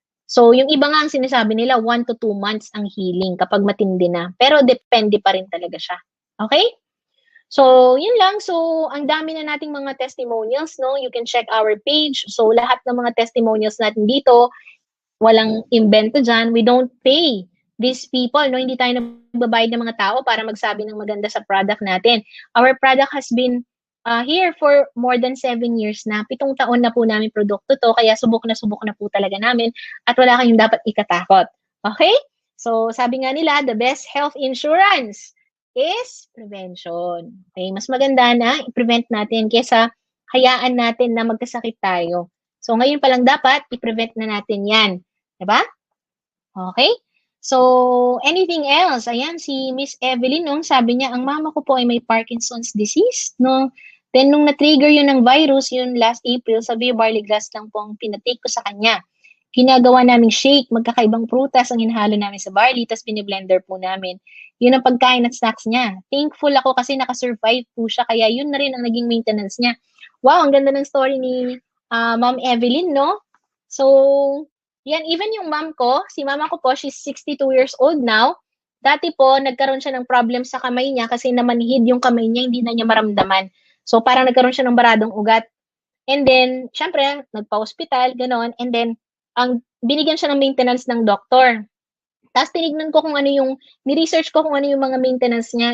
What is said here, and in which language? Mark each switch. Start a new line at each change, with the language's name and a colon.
Filipino: So, yung iba nga ang sinasabi nila, 1 to 2 months ang healing kapag matindi na. Pero depende pa rin talaga siya. Okay? So, yun lang. So, ang dami na nating mga testimonials, no?
English: You can check our page.
Filipino: So, lahat ng mga testimonials natin dito, walang invento dyan.
English: We don't pay these people, no?
Filipino: Hindi tayo nagbabayad ng mga tao para magsabi ng maganda sa product natin.
English: Our product has been here for more than 7 years na.
Filipino: 7 taon na po namin produkto to, kaya subok na po talaga namin at wala kayong dapat ikatakot. Okay?
English: So,
Filipino: sabi nga nila,
English: the best health insurance is prevention. Okay?
Filipino: Mas maganda na i-prevent natin kaysa hayaan natin na magkasakit tayo. So, ngayon pa lang dapat i-prevent na natin yan. Diba? Okay? So, anything else? Ayan, si Miss Evelyn, no, sabi niya, ang mama ko po ay may Parkinson's disease, no? Then, nung na-trigger yun ng virus, yun last April, sabi, barley grass lang po ang pinatake ko sa kanya. Ginagawa naming shake, magkakaibang prutas ang hinahalo namin sa barley, tapos biniblender po namin. Yun ang pagkain at snacks niya. Thankful ako kasi nakasurvive po siya, kaya yun na rin ang naging maintenance niya. Wow, ang ganda ng story ni Ma'am Evelyn, no? So, yan, even yung mom ko, si mama ko po,
English: she's 62 years old now.
Filipino: Dati po, nagkaroon siya ng problem sa kamay niya kasi namanhid yung kamay niya, hindi na niya maramdaman. So, parang nagkaroon siya ng baradong ugat. And then, syempre, nagpa-hospital, gano'n. And then, binigyan siya ng maintenance ng doktor. Tapos tinignan ko kung ano yung, ni-research ko kung ano yung mga maintenance niya.